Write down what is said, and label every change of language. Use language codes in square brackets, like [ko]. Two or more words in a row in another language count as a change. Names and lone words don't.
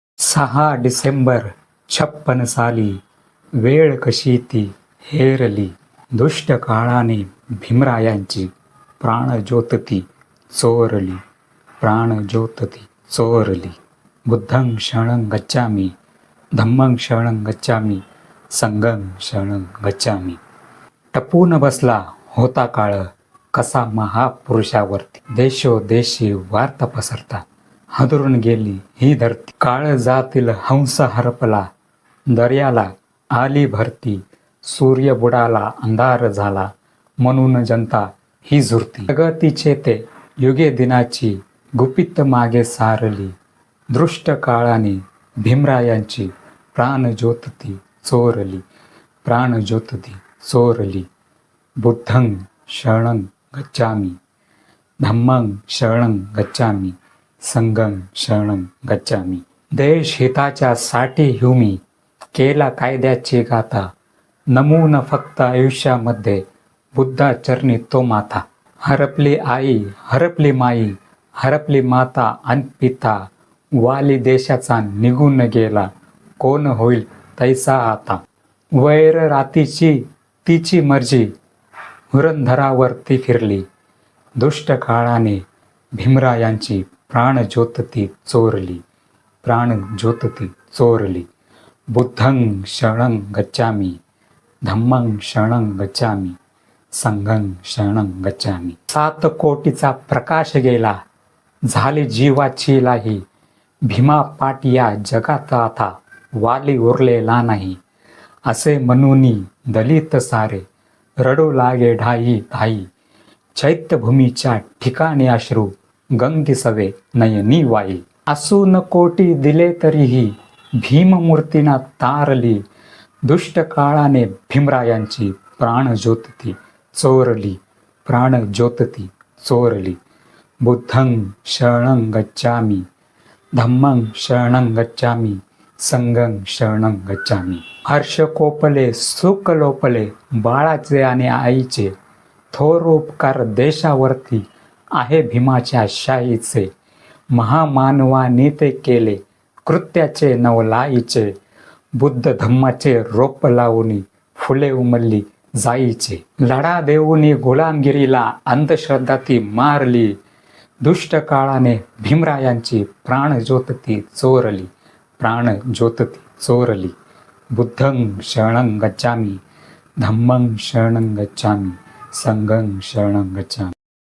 [mr] 6 डिसेंबर 56 साली वेळ कशी ती हेरली, दुष्ट काळाने भीमरायांची प्राणज्योत ती चोरली, प्राणज्योत ती चोरली. [pi] बुद्धं शरणं गच्छामि, धम्मं शरणं गच्छामि, संघं शरणं गच्छामि. [mr] टपून बसला होता काळ कसा महापुरुषावरती, देशोदेशी वार्ता पसरता हादरून गेली ही धरती. काळजातील हंस हरपला, दर्याला आली भरती, सूर्य बुडाला अंधार झाला, म्हणून जनता ही झुरती. प्रगतीचे ते युगे दिनाची गुपित मागे सारली, दृष्ट काळाने भीमरायांची प्राणज्योत ती चोरली, प्राणज्योत ती चोरली. [pi] बुद्धं शरणं गच्छामि, धम्मं शरणं गच्छामि, संघं शरणं गच्छामि. [mr] देश हिताच्या साठी ह्युमी केला कायद्याची गाथा, नमून फक्त आयुष्यामध्ये बुद्धाचरणी तो माथा. हरपली आई, हरपली माई, हरपली माता आणि पिता, वाली देशाचा निघून गेला, कोण होईल तैसा आता. वैर रातीची तिची मर्जी, हुरंधरावर ती फिरली, दुष्ट काळाने भीमरायांची प्राणज्योत ती चोरली, प्राणज्योत ती चोरली. [pi] बुद्धं शरणं गच्छामि, धम्मं शरणं गच्छामि, संघं शरणं गच्छामि. [mr] 7 कोटीचा प्रकाश गेला, झाली जीवाची लाही, भीमा पाट या जगात आता वाली उरलेला नाही. असे म्हणूनी दलित सारे रडू लागे ढाई ढाई, चैत्यभूमीच्या ठिकाणी अश्रू गंगेसवे नयनी वाई. असून कोटी दिले तरीही भीममूर्तीना तारली, दुष्ट काळाने भीमरायांची प्राणज्योत ती चोरली, प्राणज्योत ती चोरली. [pi] बुद्धं शरणं गच्छामि, धम्मं शरणं गच्छामि, संघं शरणं गच्छामि. [mr] हर्ष कोपले, सुख लोपले बाळाचे आणि आईचे, थोर उपकार देशावरती आहे भीमाच्या शाहीचे. महामानवाने ते केले कृत्याचे नवलाईचे, बुद्ध धम्माचे रोप लावून फुले उमलली जाईचे. लढा देऊनी गुलामगिरीला अंधश्रद्धा ती मारली, दुष्ट काळाने भीमरायांची प्राणज्योत ती चोरली, प्राणज्योत ती चोरली. [pi] बुद्धं शरणं गच्छामि, धम्मं शरणं गच्छामि, संघं शरणं गच्छामि.